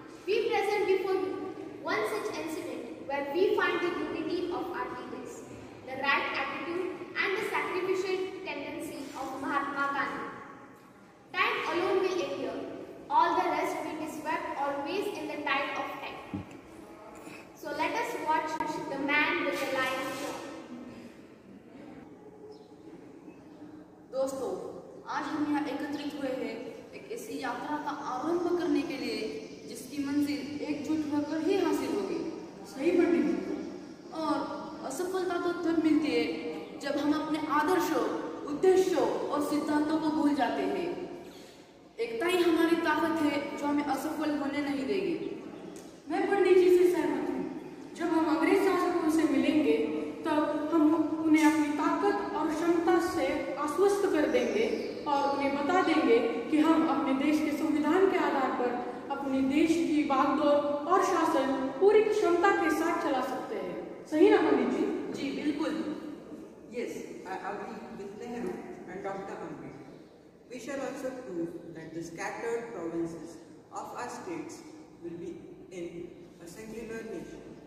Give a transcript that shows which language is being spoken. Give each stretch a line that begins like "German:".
English: We present before you one such incident where we find the unity of our leaders, the right attitude and the sacrificial tendency of Mahatma Gandhi. Time alone will endure, all the rest will be swept always in the tide of time. So let us watch the man with the lion's jaw.
Hindi: दोस्तों, आज हम यहाँ एकत्रित हुए हैं एक ऐसी यात्रा का आरंभ करने के लिए जिसकी मंजिल एकजुट होकर ही हासिल होगी। सही पंडित जी। और असफलता तो तब मिलती है जब हम अपने आदर्शों, उद्देश्यों और सिद्धांतों को भूल जाते हैं। एकता ही हमारी ताकत है जो हमें असफल होने नहीं देगी। मैं पंडित जी से सहमत हूँ। जब हम अंग्रेज शासकों से मिलेंगे तब हम उन्हें अपनी ताकत और क्षमता से आश्वस्त कर देंगे और उन्हें बता देंगे कि हम अपने देश के संविधान के आधार पर अपने देश की बागडोर और शासन पूरी क्षमता के साथ चला सकते हैं। सही ना पंडित जी? जी बिल्कुल।
English: Yes, I agree with Nehru and Dr. Ambedkar. We shall also prove that the scattered provinces of our states will be in a singular nation.